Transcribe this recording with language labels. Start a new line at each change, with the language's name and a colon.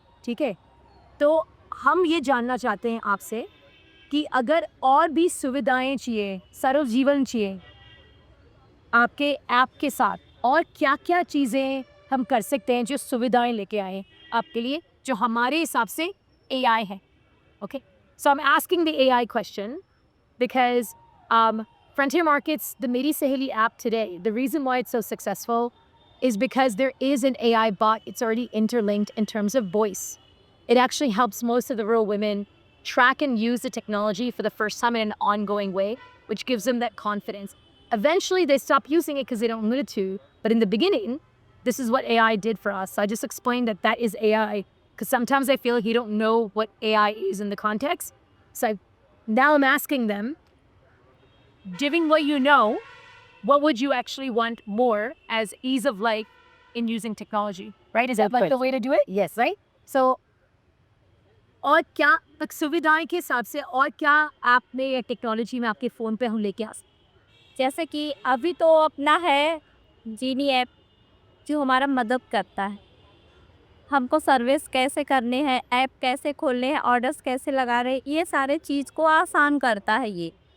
Hindi: ठीक है, तो हम ये जानना चाहते हैं आपसे कि अगर और भी सुविधाएं चाहिए, सरल जीवन चाहिए आपके ऐप के साथ, और क्या क्या चीज़ें हम कर सकते हैं जो सुविधाएं लेके आए आपके लिए जो हमारे हिसाब से एआई है.
English: Okay, so I'm asking the AI question because Frontier Markets, the Meri Saheli app today, the reason why it's so successful is because there is an AI bot. It's already interlinked in terms of voice. It actually helps most of the rural women track and use the technology for the first time in an ongoing way, which gives them that confidence. Eventually, they stop using it because they don't need to. But in the beginning, this is what AI did for us. So I just explained that that is AI because sometimes I feel like you don't know what AI is in the context. So now I'm asking them, given what you know, what would you actually want more as ease of life in using technology, right? Is that like the way to do it? Yes. Right?
Hindi: So, और क्या तक सुविधाएं के हिसाब से और क्या आपने या टेक्नोलॉजी में आपके फ़ोन पे हम लेके आ सकते? जैसे कि अभी तो अपना है जीनी ऐप जो हमारा मदद करता है हमको सर्विस कैसे करने हैं, ऐप कैसे खोलने हैं, ऑर्डर्स कैसे लगा रहे हैं, ये सारे चीज़ को आसान करता है ये।